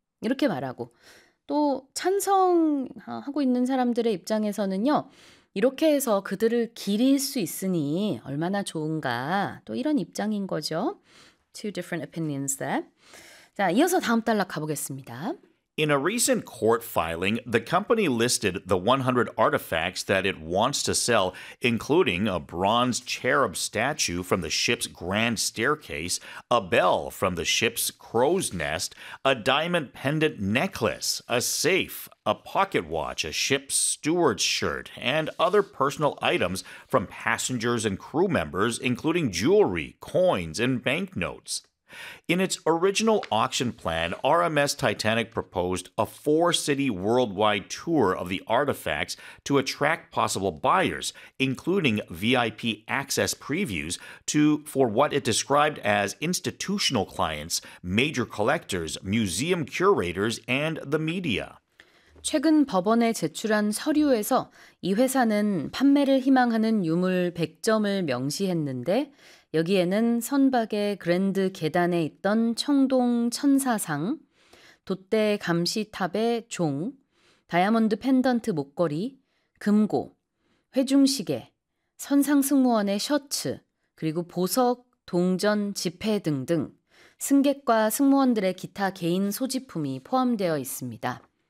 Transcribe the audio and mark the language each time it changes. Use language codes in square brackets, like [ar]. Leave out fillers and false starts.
[ko] 이렇게 말하고 또 찬성하고 있는 사람들의 입장에서는요. 이렇게 해서 그들을 기릴 수 있으니 얼마나 좋은가. 또 이런 입장인 거죠. [en] Two different opinions there. [ko] 자, 이어서 다음 단락 가보겠습니다. [en] In a recent court filing, the company listed the 100 artifacts that it wants to sell, including a bronze cherub statue from the ship's grand staircase, a bell from the ship's crow's nest, a diamond pendant necklace, a safe, a pocket watch, a ship's steward's shirt, and other personal items from passengers and crew members, including jewelry, coins, and banknotes. In its original auction plan, RMS Titanic proposed a four-city worldwide tour of the artifacts to attract possible buyers, including VIP access previews for what it described as institutional clients, major collectors, museum curators, and the media. [ko] 최근 법원에 제출한 서류에서 이 회사는 판매를 희망하는 유물 100점을 명시했는데 여기에는 선박의 그랜드 계단에 있던 청동 천사상, 돛대 감시탑의 종, 다이아몬드 펜던트 목걸이, 금고, 회중시계, 선상 승무원의 셔츠, 그리고 보석, 동전, 지폐 등등 승객과 승무원들의 기타 개인 소지품이 포함되어 있습니다.